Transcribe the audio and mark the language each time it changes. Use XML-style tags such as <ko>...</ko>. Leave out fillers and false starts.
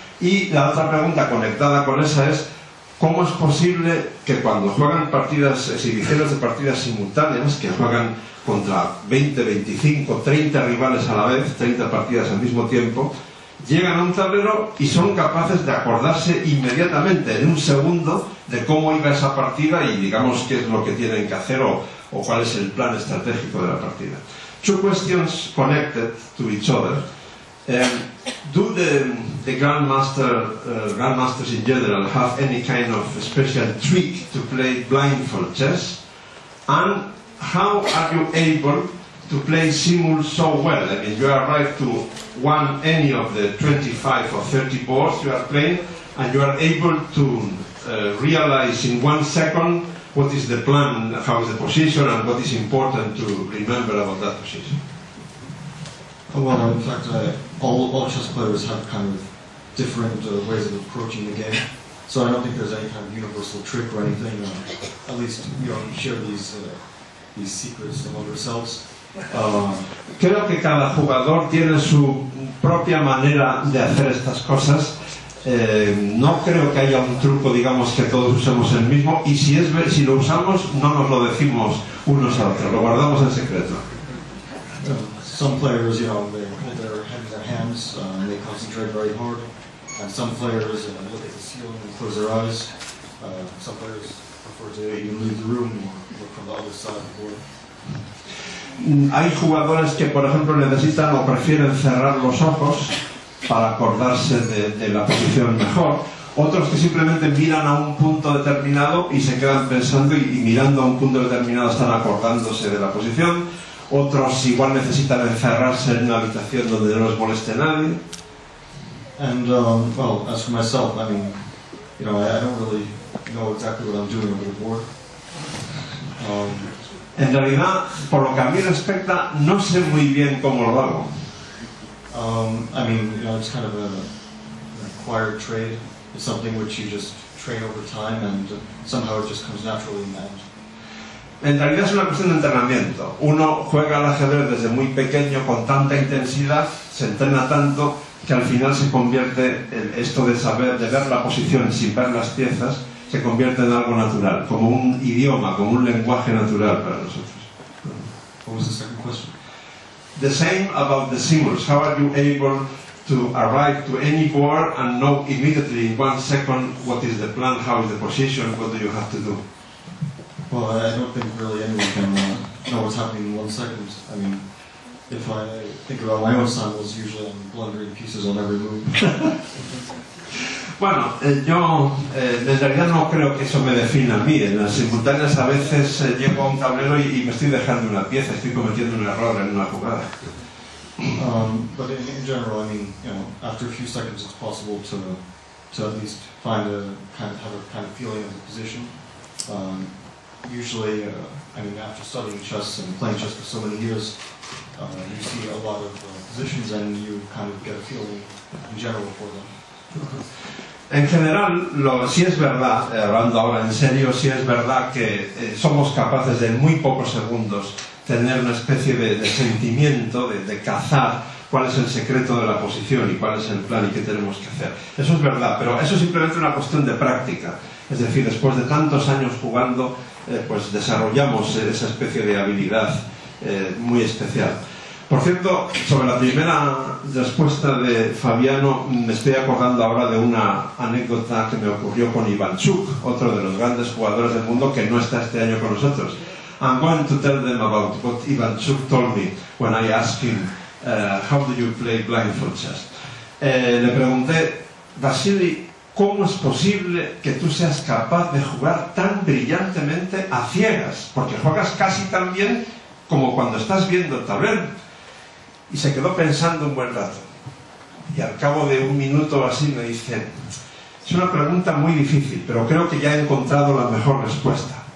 <es>Y la otra pregunta conectada con esa es ¿cómo es posible que cuando juegan partidas, exhibiciones de partidas simultáneas, que juegan contra 20, 25, 30 rivales a la vez, 30 partidas al mismo tiempo, llegan a un tablero y son capaces de acordarse inmediatamente, en un segundo, de cómo iba esa partida y digamos qué es lo que tienen que hacer o cuál es el plan estratégico de la partida.</es> <en>Two questions connected to each other. Do the grandmasters in general have any kind of special trick to play blindfold chess? And how are you able to play Simul so well? I mean, you arrive to any of the 25 or 30 boards you are playing, and you are able to realize in 1 second what is the plan, how is the position, and what is important to remember about that position. Well, in fact, all chess players have kind of different ways of approaching the game, so I don't think there's any kind of universal trick or anything. At least, you share these secrets among yourselves.</en> <es>Creo que cada jugador tiene su propia manera de hacer estas cosas. No creo que haya un truco, digamos, que todos usemos el mismo, y si lo usamos no nos lo decimos unos a otros, lo guardamos en secreto.</es> <en>Some players, they hold their head in their hands and they concentrate very hard, and some players look at the ceiling and close their eyes. Some players prefer to even leave the room or look from the other side of the board.</en> <es>Hay jugadores que, por ejemplo, necesitan o prefieren cerrar los ojos para acordarse de la posición mejor. Otros que simplemente miran a un punto determinado y se quedan pensando y mirando a un punto determinado están acordándose de la posición. Otros igual necesitan encerrarse en una habitación donde no les moleste nadie.</es> <en>And well, as for myself, I mean, I don't really know exactly what I'm doing over the board.</en> <es>En realidad, por lo que a mí respecta, no sé muy bien cómo lo hago.</es> <en>I mean, it's kind of an acquired trade. It's something which you just train over time, and somehow it just comes naturally in the end.</en> <es>En realidad es una cuestión de entrenamiento. Uno juega al ajedrez desde muy pequeño con tanta intensidad, se entrena tanto que al final se convierte esto de saber, de ver la posición sin ver las piezas, se convierte en algo natural, como un idioma, como un lenguaje natural para nosotros.</es> <en>What was the second question? The same about the simuls. How are you able to arrive to any board and know immediately in 1 second what is the plan, how is the position, what do you have to do? Well, I don't think really anyone can know what's happening in 1 second. I mean, if I think about my own simuls, usually I'm blundering pieces on every move.</en> <es>Bueno, yo en realidad no creo que eso me defina a mí. En las simultáneas a veces llego a un tablero y me estoy dejando una pieza, estoy cometiendo un error en una jugada.</es> <en>But in general, I mean, after a few seconds, it's possible to at least have a kind of feeling of the position. Usually, I mean, after studying chess and playing chess for so many years, you see a lot of positions and you kind of get a feeling in general for them.</en> <es>En general, sí es verdad, hablando ahora en serio, sí es verdad que somos capaces de en muy pocos segundos tener una especie de sentimiento, de cazar cuál es el secreto de la posición y cuál es el plan y qué tenemos que hacer. Eso es verdad, pero eso es simplemente una cuestión de práctica. Es decir, después de tantos años jugando, pues desarrollamos esa especie de habilidad muy especial. Por cierto, sobre la primera respuesta de Fabiano, me estoy acordando ahora de una anécdota que me ocurrió con Ivanchuk, otro de los grandes jugadores del mundo que no está este año con nosotros.</es> <en>I'm going to tell them about what Ivanchuk told me when I asked him, how do you play blindfold chess?</en> <es>Le pregunté, Vasily, ¿cómo es posible que tú seas capaz de jugar tan brillantemente a ciegas? Porque juegas casi tan bien como cuando estás viendo el tablero. Y se quedó pensando un buen rato. Y al cabo de 1 minuto o así me dice, es una pregunta muy difícil, pero creo que ya he encontrado la mejor respuesta.</es>